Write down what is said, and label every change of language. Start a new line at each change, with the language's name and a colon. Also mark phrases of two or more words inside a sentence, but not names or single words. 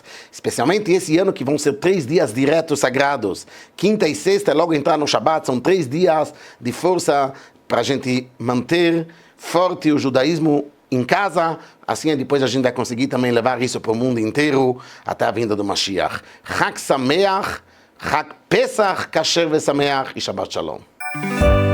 Portuguese: Especialmente esse ano que vão ser 3 dias diretos sagrados. Quinta e sexta, logo entrar no Shabat, são 3 dias de força para a gente manter forte o judaísmo em casa, assim depois a gente vai conseguir também levar isso para o mundo inteiro, até a vinda do Mashiach.
Hebrew: חג שמח, חג פסח, כשר ושמח e שבת שלום.